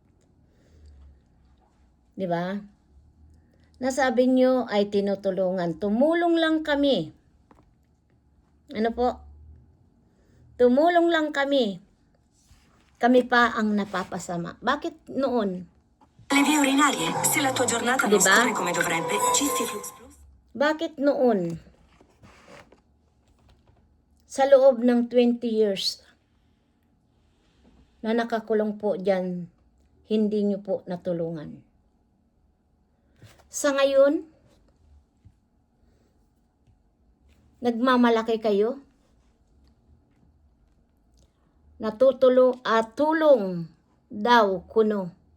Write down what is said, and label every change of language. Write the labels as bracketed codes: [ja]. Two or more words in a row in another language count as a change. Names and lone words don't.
[tl] Di ba? Nasabi nyo ay tinutulungan. Tumulong lang kami. Ano po? Tumulong lang kami. Kami pa ang napapasama. Bakit noon? [it] Le vie urinarie. Se la tua giornata non [tl] Diba? [it] scorre come dovrebbe, Cistiflux Plus. [tl] Bakit noon? Sa loob ng 20 years na nakakulong po dyan, hindi nyo po natulungan. Sa ngayon, nagmamalaki kayo, tulong daw kuno.